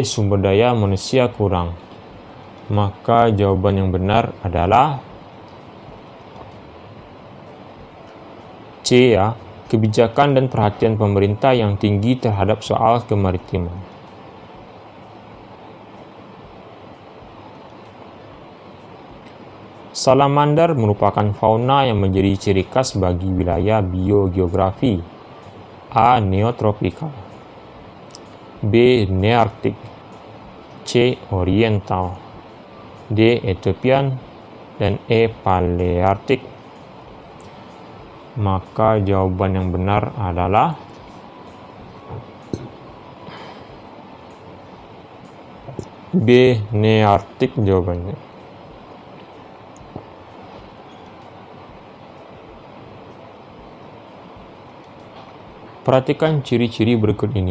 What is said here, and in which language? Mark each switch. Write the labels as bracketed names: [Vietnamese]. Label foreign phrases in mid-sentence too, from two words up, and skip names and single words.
[Indonesian] Sumber daya manusia kurang. Maka jawaban yang benar adalah C ya, kebijakan dan perhatian pemerintah yang tinggi terhadap soal kemaritiman. Salamander merupakan fauna yang menjadi ciri khas bagi wilayah biogeografi. A. Neotropikal. B. Nearktik. C. Oriental. D. Ethiopian. Dan E. Palearktik. Maka jawaban yang benar adalah B. Nearktik jawabannya. Perhatikan ciri-ciri berikut ini.